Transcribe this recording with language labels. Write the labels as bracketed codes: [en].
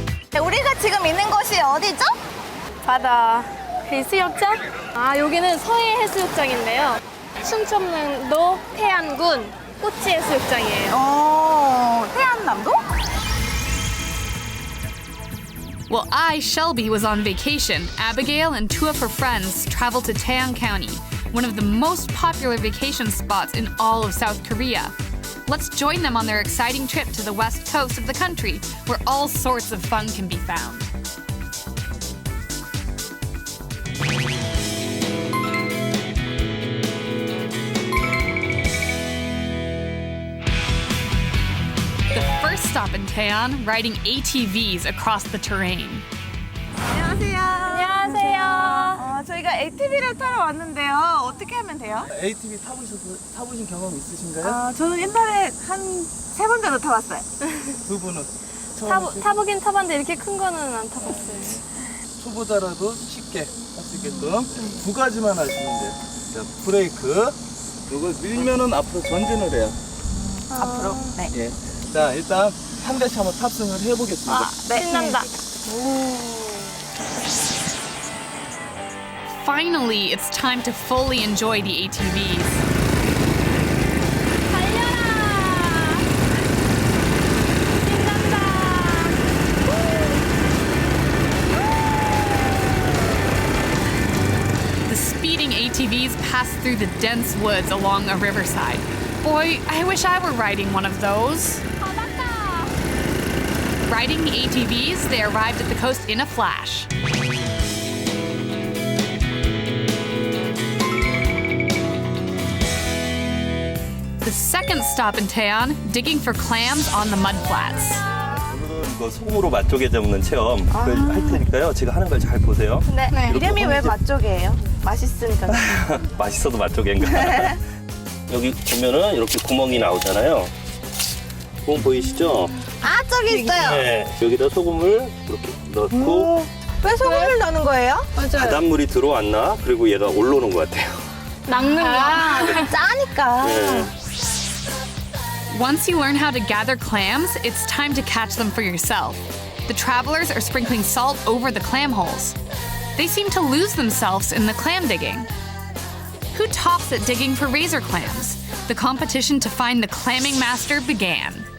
[ko] 네, 우리가 지금 있는 곳이 어디죠? 바다 해수욕장? 아, 여기는 서해 해수욕장인데요. 충청남도 태안군 꼬치 해수욕장이에요. 태안남도? [en] While I, Shelby, was on vacation, Abigail and two of her friends traveled to Taeang County, one of the most popular vacation spots in all of South Korea. Let's join them on their exciting trip to the west coast of the country, where all sorts of fun can be found. The first stop in Taean, riding ATVs across the terrain. [ko] 안녕하세요. 안녕하세요. 저희가 ATV를 타러 왔는데요. 어떻게 하면 돼요? ATV 타보신 경험 있으신가요? 저는 옛날에 한 3번 정도 타봤어요. 두 분은 타보긴 타봤는데 이렇게 큰 거는 안 타봤어요. 초보자라도 쉽게 할 수 있게끔 두 가지만 하시면 돼요. 자, 브레이크. 이거 밀면은 앞으로 전진을 해요. 앞으로. 네. 예. 자, 일단 한 대씩 한번 탑승을 해보겠습니다. 네. 신난다. [en] Finally, it's time to fully enjoy the ATVs. The speeding ATVs pass through the dense woods along a riverside. Boy, I wish I were riding one of those. Riding the ATVs, they arrived at the coast in a flash. The second stop in Taean, digging for clams on the mudflats. [ko] 오늘은 이거 소금으로 맛조개 잡는 체험을 할 테니까요. 제가 하는 걸 잘 보세요. 네. 이렇게 이름이 왜 혼이지- 맛조개예요? 맛있으니까. 맛있어도 맛조개인가? 여기 보면은 이렇게 구멍이 나오잖아요. 구멍 보이시죠? 아, 저기 있어요. 네. 여기다 소금을 이렇게 넣고 왜 소금을 넣는 거예요? 바닷물이 들어왔나? 그리고 얘가 올라오는 것 같아요. 짜니까. 네. [en] Once you learn how to gather clams, it's time to catch them for yourself. The travelers are sprinkling salt over the clam holes. They seem to lose themselves in the clam digging. Who tops at digging for razor clams? The competition to find the clamming master began.